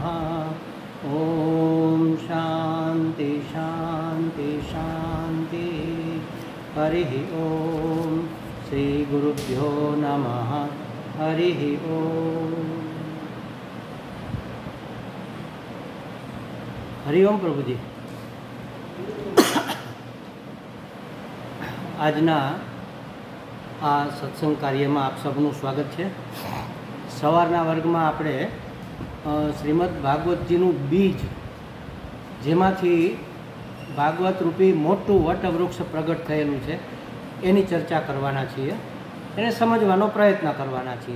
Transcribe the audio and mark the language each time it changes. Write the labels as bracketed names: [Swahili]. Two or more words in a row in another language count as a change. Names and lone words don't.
[Sanskrit] ॐ शान्ति शान्ति शान्तिः। हरिः ॐ श्रीगुरुभ्यो नमः। हरिः ॐ। हरिओम प्रभुजी। [Gujarati] આજના આ સત્સંગ કાર્યમાં આપ સૌનું સ્વાગત છે। સવારના વર્ગમાં આપણે શ્રીમદ ભાગવતજીનું બીજ, જેમાંથી ભાગવત રૂપી મોટું વટવૃક્ષ પ્રગટ થયેલું છે, એની ચર્ચા કરવાના છીએ, એને સમજવાનો પ્રયત્ન કરવાના છીએ।